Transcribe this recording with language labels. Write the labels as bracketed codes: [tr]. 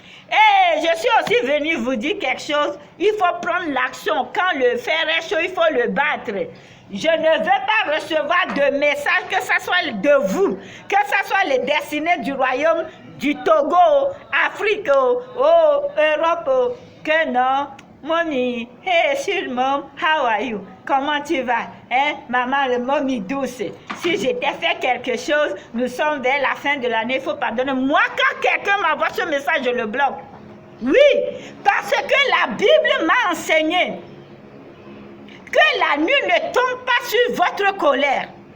[fr] Et je suis aussi venue vous dire quelque chose. Il faut prendre l'action. Quand le fer est chaud, il faut le battre. Je ne veux pas recevoir de messages, que ce soit de vous, que ce soit les destinées du royaume, du Togo, Afrique, Europe, que non. [en] Mommy, hey, sweet mom, how are you? [fr] Comment tu vas? Hein? Maman, le mommy douce. Si j'étais fait quelque chose, nous sommes vers la fin de l'année, il faut pardonner. Moi, quand quelqu'un m'envoie ce message, je le bloque. Oui, parce que la Bible m'a enseigné que la nuit ne tombe pas sur votre colère.